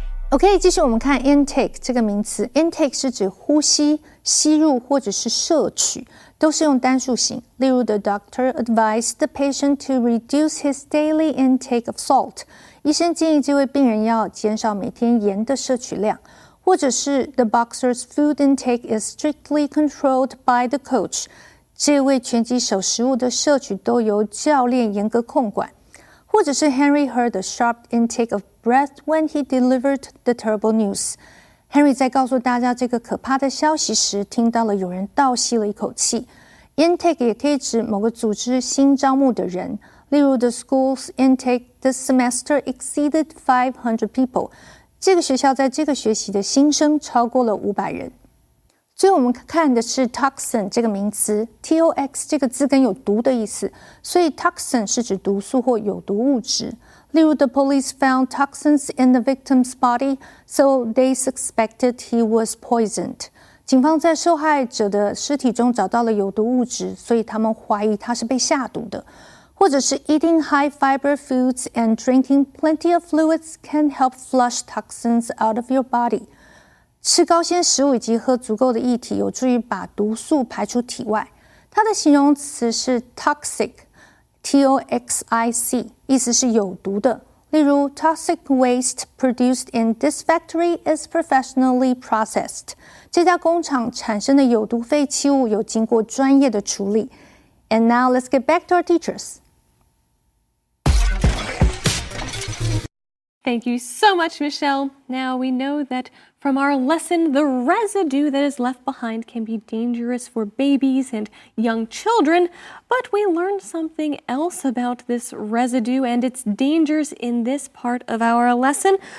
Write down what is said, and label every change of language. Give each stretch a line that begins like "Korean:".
Chinese: OK， 继续我们看 intake 这个名词。intake 是指呼吸、吸入或者是摄取，都是用单数型。例如
English: ，the doctor advised the patient to reduce his daily intake of salt。
Chinese: 医生建议这位病人要减少每天盐的摄取量。或者是
English: the boxer's food intake is strictly controlled by the coach。
Chinese: 这位拳击手食物的摄取都由教练严格控管。或者是
English: Henry heard a sharp intake of breath when he delivered the terrible news。
Chinese: Henry 在告诉大家这个可怕的消息时，听到了有人倒吸了一口气。 Intake 也可以指某个组织新招募的人，例如
English: the school's intake this semester exceeded 500 people。
Chinese: 这个学校在这个学期的新生超过了500人。最后我们看的是 toxin 这个名词 ，tox 这个字根有毒的意思，所以 toxin 是指毒素或有毒物质。例如
English: the police found toxins in the victim's body, so they suspected he was poisoned。
Chinese: 警方在受害者的尸体中找到了有毒物质，所以他们怀疑他是被下毒的。或者是
English: eating high fiber foods and drinking plenty of fluids can help flush toxins out of your body。
Chinese: 吃高纤食物以及喝足够的液体有助于把毒素排出体外。它的形容词是 toxic， T-O-X-I-C， 意思是有毒的。例如
English: toxic waste produced in this factory is professionally processed。
Chinese: 这家工厂产生的有毒废弃物有经过专业的处理。
English: And now let's get back to our teachers. Thank you so much, Michelle. Now we know that from our lesson, the residue that is left behind can be dangerous for babies and young children, but we learned something else about this residue and its dangers in this part of our lesson.